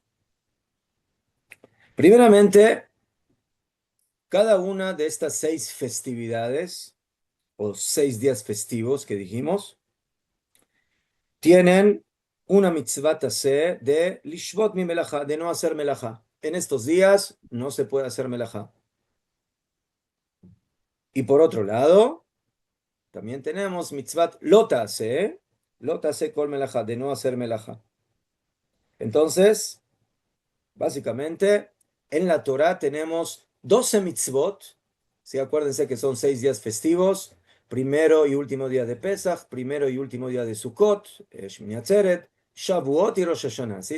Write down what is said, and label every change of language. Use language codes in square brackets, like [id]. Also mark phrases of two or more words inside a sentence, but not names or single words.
[es] Primeramente, cada una de estas 6 festividades o 6 días festivos que dijimos tienen una [he] מצוות עשה [es] de [he] לשבות ממלאכה, [es] de no hacer melajá. En estos días no se puede hacer melajá. Y por otro lado, también tenemos [he] מצוות לא תעשה כל מלאכה, [es] de no hacer melajá. Entonces, básicamente, en la Torah tenemos 12 mitzvot. ¿Sí? Acuérdense que son 6 días festivos. Primero y último día de Pesach, primero y último día de Sukkot, Shmini Atzeret, Shavuot y Rosh Hashanah. ¿Sí?